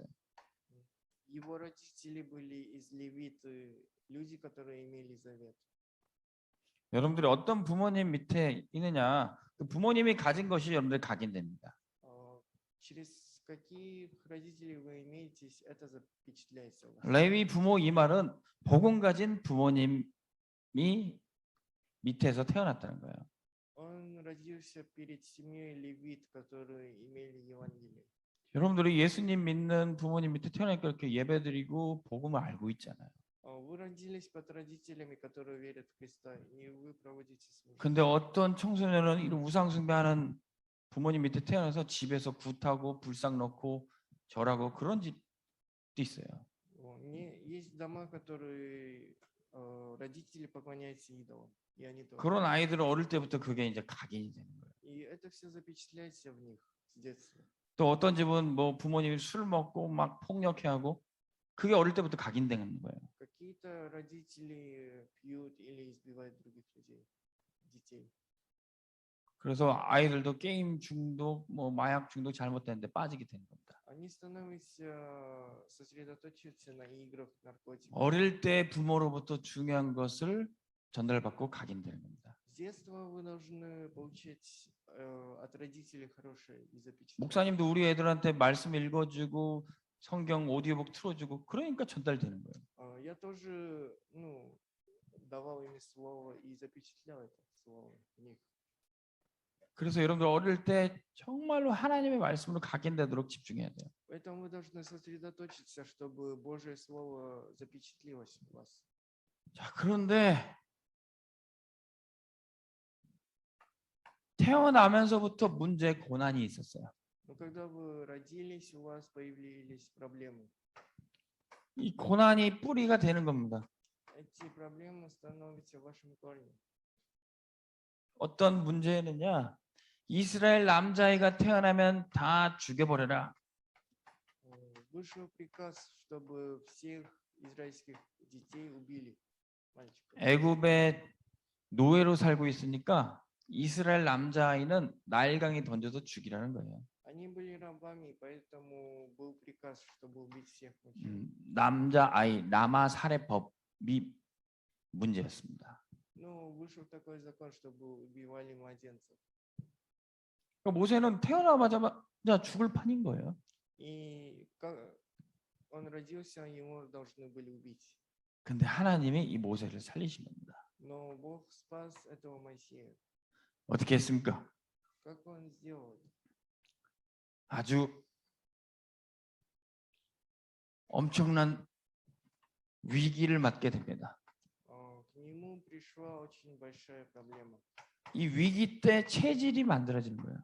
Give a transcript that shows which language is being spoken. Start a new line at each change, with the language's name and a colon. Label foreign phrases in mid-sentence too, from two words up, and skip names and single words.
Russian: Его родители были из левиты, люди, которые имели завет.
Korean: 여러분들이 어떤 부모님 밑에 있느냐, 그 부모님이 가진 것이 여러분들 각인됩니다.
Russian: Через каких родителей вы имеете, это запечатляется у вас.
Korean: 레위 부모 이 말은 복음 가진 부모님이 밑에서 태어났다는 거예요.
Russian: Он родился перед семьей левит, которые имели Евангелие.
Korean: 여러분들이 예수님 믿는 부모님 밑에 태어나니까 이렇게 예배드리고 복음을 알고 있잖아요.
Russian: Вы родились под родителями, которые верят в Христа, и вы проводите службу.
Korean: 근데 어떤 청소년은 이런 우상 숭배하는 부모님 밑에 태어나서 집에서 굿하고 불상 넣고 절하고 그런 집도 있어요.
Russian: Есть дома, которые родители поклоняются идолам, и они тоже.
Korean: 그런 아이들은 어릴 때부터 그게 이제 각인이 되는 거예요.
Russian: И это все запечатляется в них с детства.
Korean: 또 어떤 집은 뭐 부모님이 술 먹고 막 폭력해하고 그게 어릴 때부터 각인되는 거예요.
Russian: Какие-то родители пьют или избивают других людей, детей.
Korean: 그래서 아이들도 게임 중독, 뭐 마약 중독 잘못되는데 빠지게 되는 겁니다.
Russian: Они становятся сосредоточиться на играх, наркотиках.
Korean: 어릴 때 부모로부터 중요한 것을 전달받고 각인되는 겁니다.
Russian: С детства вы должны получить от родителей хорошее и запечатлеть.
Korean: 목사님도 우리 애들한테 말씀 읽어주고 성경 오디오북 틀어주고 그러니까 전달되는 거예요.
Russian: Я тоже, давал им слово и запечатлял это слово в них.
Korean: 그래서 여러분들 어릴 때 정말로 하나님의 말씀으로 각인되도록 집중해야 돼요.
Russian: Поэтому вы должны сосредоточиться, чтобы Божье слово запечатлелось в вас.
Korean: 자, 그런데 태어나면서부터 문제 고난이 있었어요.
Russian: Но когда вы родились, у вас появились проблемы.
Korean: 이 고난이 뿌리가 되는 겁니다.
Russian: Эти проблемы становятся вашим корнем.
Korean: 어떤 문제는요. 이스라엘 남자아이가 태어나면 다 죽여버려라.
Russian: Вышел приказ, чтобы всех израильских детей убили, мальчиков.
Korean: 애굽에 노예로 살고 있으니까 이스라엘 남자아이는 나일강에 던져서 죽이라는 거예요.
Russian: Они были рабами, поэтому был приказ, чтобы убить всех мужчин.
Korean: 남자아이 남아 살해법이 문제였습니다.
Russian: Но вышел такой закон, чтобы убивали младенцев.
Korean: 그러니까 모세는 태어나자마자 죽을 판인 거예요.
Russian: И как он родился, его должны были убить.
Korean: 근데 하나님이 이 모세를 살리신 겁니다.
Russian: Но Бог спас этого Моисея.
Korean: 어떻게 했습니까?
Russian: Как он сделал?
Korean: 아주 엄청난 위기를 맞게 됩니다.
Russian: К нему пришла очень большая проблема.
Korean: 이 위기 때 체질이 만들어지는 거예요.